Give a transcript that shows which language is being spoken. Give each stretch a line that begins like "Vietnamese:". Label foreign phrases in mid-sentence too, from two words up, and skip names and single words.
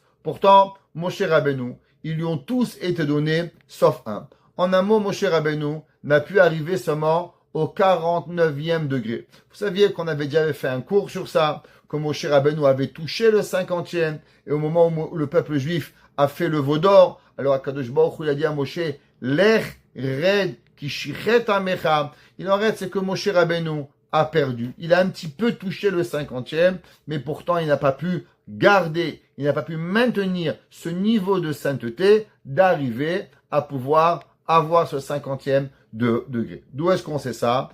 French: Pourtant, Moshe Rabbeinu, ils lui ont tous été donnés, sauf un. En un mot, Moshe Rabbeinu n'a pu arriver seulement au 49e degré. Vous saviez qu'on avait déjà fait un cours sur ça, que Moshe Rabbeinu avait touché le 50e, et au moment où le peuple juif a fait le veau d'or, alors
Hebrew: הקדוש ברוך הוא
French: il a dit à Moshe,
Hebrew: לך רד כי שחת עמך.
French: Il en reste, c'est que Moshe Rabbeinu a perdu. Il a un petit peu touché le 50e, mais pourtant il n'a pas pu garder, il n'a pas pu maintenir ce niveau de sainteté d'arriver à pouvoir avoir ce 50e degré. D'où est-ce qu'on sait ça?